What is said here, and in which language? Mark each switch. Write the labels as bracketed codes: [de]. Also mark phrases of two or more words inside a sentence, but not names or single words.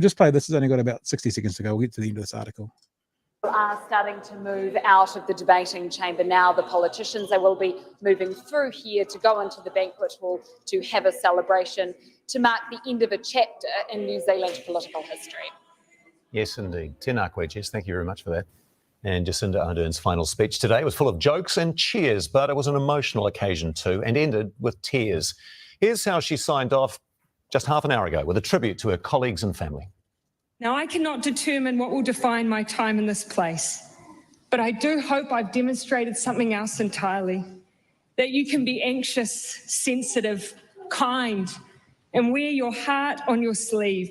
[en] Has only got about 60 seconds to go. We'll get to the end of this article. are starting to move out of the debating chamber now. The politicians, they will be moving through here to go into the banquet hall to have a celebration to mark the end of a chapter in New Zealand political history. Yes, indeed. [mi] Tēnā koe, Jess. [en] Thank you very much for that. And Jacinda Ardern's final speech today was full of jokes and cheers, but it was an emotional occasion too, and ended with tears. Here's how she signed off just half an hour ago with a tribute to her colleagues and family. Now, I cannot determine what will define my time in this place, but I do hope I've demonstrated something else entirely, that you can be anxious, sensitive, kind, and wear your heart on your sleeve.